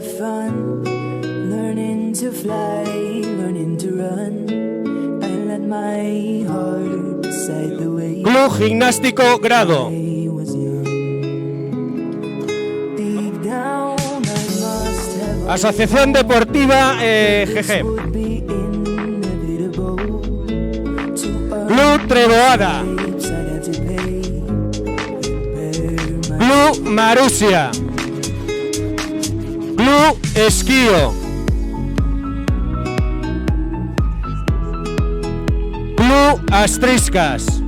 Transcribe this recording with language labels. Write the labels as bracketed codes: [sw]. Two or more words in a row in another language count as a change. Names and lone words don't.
[en] on, learning to fly, learning to run. I let my heart decide the way. Club Gimnástico Grado. Deep down, I must have Asociación Deportiva GG. Club Treboada. Club Marusia. Club Esquío. Club Astriscas.